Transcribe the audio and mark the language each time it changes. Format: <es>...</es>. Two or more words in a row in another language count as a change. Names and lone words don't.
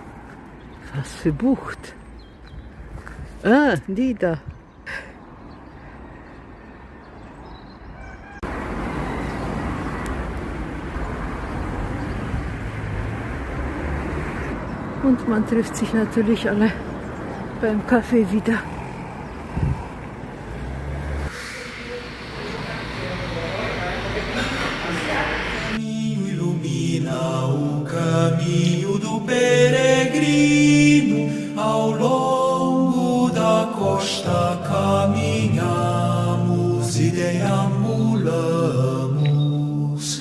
<de>Was für Bucht? Ah, die da. Und man trifft sich natürlich alle beim Kaffee wieder.</de> <pt>O caminho do peregrino, ao longo da costa caminhamos e deambulamos.</pt>